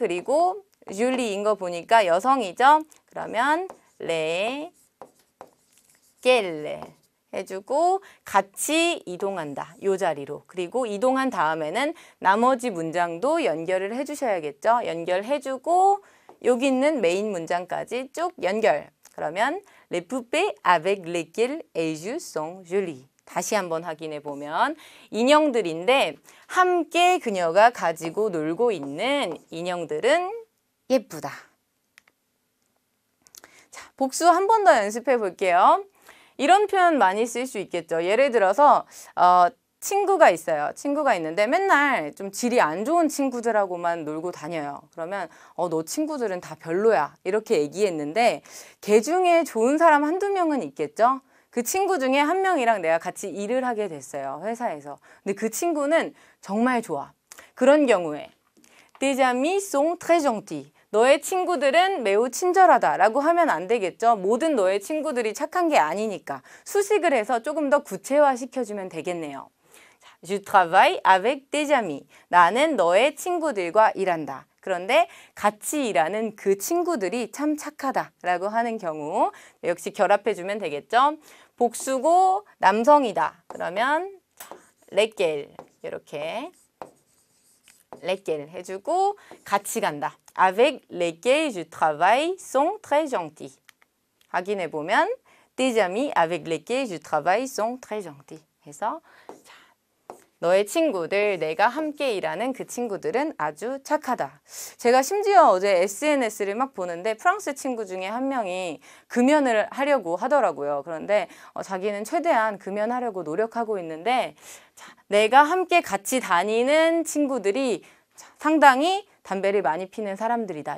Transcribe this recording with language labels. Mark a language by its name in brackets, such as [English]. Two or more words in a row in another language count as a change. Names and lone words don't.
[Korean] 그리고 줄리인 거 보니까 여성이죠. 그러면 레, 겔레 해주고 같이 이동한다. 요 자리로. 그리고 이동한 다음에는 나머지 문장도 연결을 해주셔야겠죠. 연결해주고 여기 있는 메인 문장까지 쭉 연결. [French] 그러면 les poupées avec lesquelles elle joue sont jolies. [Korean] 다시 한번 확인해 보면 인형들인데 함께 그녀가 가지고 놀고 있는 인형들은 예쁘다. 자, 복수 한 번 더 연습해 볼게요. 이런 표현 많이 쓸 수 있겠죠. 예를 들어서 친구가 있어요. 친구가 있는데 맨날 좀 질이 안 좋은 친구들하고만 놀고 다녀요. 그러면 너 친구들은 다 별로야. 이렇게 얘기했는데 걔 중에 좋은 사람 한두 명은 있겠죠. 그 친구 중에 한 명이랑 내가 같이 일을 하게 됐어요. 회사에서. 근데 그 친구는 정말 좋아. 그런 경우에 [French] Tes amis sont très gentils. [Korean] 너의 친구들은 매우 친절하다라고 하면 안 되겠죠. 모든 너의 친구들이 착한 게 아니니까. 수식을 해서 조금 더 구체화시켜주면 되겠네요. [French] Je travaille avec tes amis. [Korean] 나는 너의 친구들과 일한다. 그런데 같이 일하는 그 친구들이 참 착하다라고 하는 경우 역시 결합해주면 되겠죠. 복수고 남성이다. 그러면 lesquels 이렇게 lesquels 해주고 같이 간다. [French] Avec lesquels je travaille sont très gentils. 확인해보면 tes amis avec lesquels je travaille sont très gentils. [Korean] 해서 너의 친구들, 내가 함께 일하는 그 친구들은 아주 착하다. 제가 심지어 어제 SNS를 막 보는데 프랑스 친구 중에 한 명이 금연을 하려고 하더라고요. 그런데 자기는 최대한 금연하려고 노력하고 있는데 내가 함께 같이 다니는 친구들이 상당히 담배를 많이 피는 사람들이다.